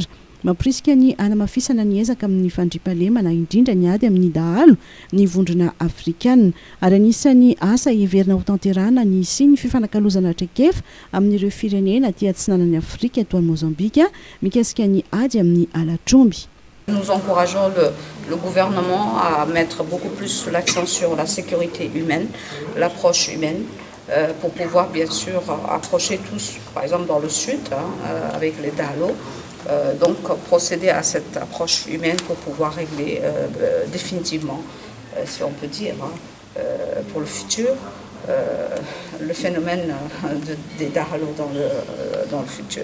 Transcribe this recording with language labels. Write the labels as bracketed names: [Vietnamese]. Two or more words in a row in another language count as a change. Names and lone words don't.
[Malagasy] Mampirisika ny anamafisana ny ezaka amin'ny fandriampahalemana indrindra ny ady amin'ny dahalo ny vondrona afrikanina ary anisany asa heverina ho tanterahana ny sy ny fifanakalozana traikefa amin'ireo firenena aty atsinanan'ny Afrika toy Mozambique mikasika ny ady amin'ny alatromby. [French] Nous encourageons le gouvernement à mettre beaucoup plus l'accent sur la sécurité humaine, l'approche humaine, pour pouvoir bien sûr approcher tous, par exemple dans le sud, avec les Dalo, donc procéder à cette approche humaine pour pouvoir régler définitivement, si on peut dire, pour le futur, le phénomène des Dalo dans le futur.